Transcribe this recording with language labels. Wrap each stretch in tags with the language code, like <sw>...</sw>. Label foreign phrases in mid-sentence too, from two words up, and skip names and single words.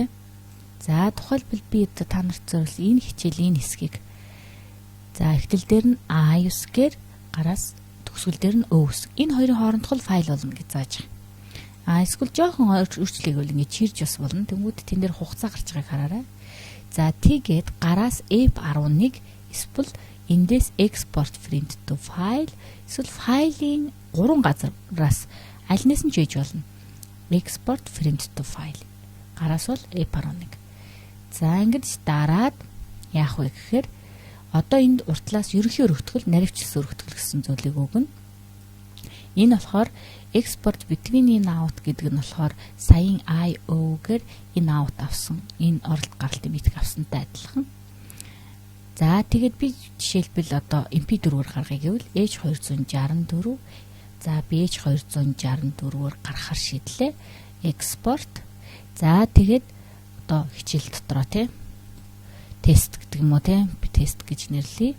<mn>За тухайлбал би та нарт зориулсан энэ хичээлийн хэсгийг за эхлэл дээр нь A9-гээр гараас төгсгөл дээр нь Ö9. Энэ хоёрын хоорондох л файл болно гэж зааж байгаа. Эсвэл жоохон өөрчлөлийг бол ингэ чирж бас болно. Тэнгүүд тэн дээр хугацаа гарч байгааг хараарай. За тэгээд гараас F11 эсвэл эндээс</mn> <en>export print to file</en> <mn>эсвэл файлын 3 газараас аль нэс нь хийж болно.</mn> <en>Export print to file.</en> <mn>Гараас бол F11. За ингэж дараад яах вэ гэхээр одоо энд уртлаас ерөнхий өргөтгөл, наривчлсан өргөтгөл гэсэн зүйлийг өгнө. Энэ болохоор</mn> <en>export between in out</en> <mn>гэдэг нь болохоор саяын IO-гээр</mn> <en>in out</en> <mn>авсан. Энэ оролт гаралтын битг авсантай адилхан. За тэгээд би жишээлбэл одоо MP4-ээр гаргая гэвэл H264 за би H264-ээр гаргахаар шийдлээ. Export. За тэгээд одоо хичээл дотроо тест гэдэг юм уу би тест гэж нэрлэе.</mn>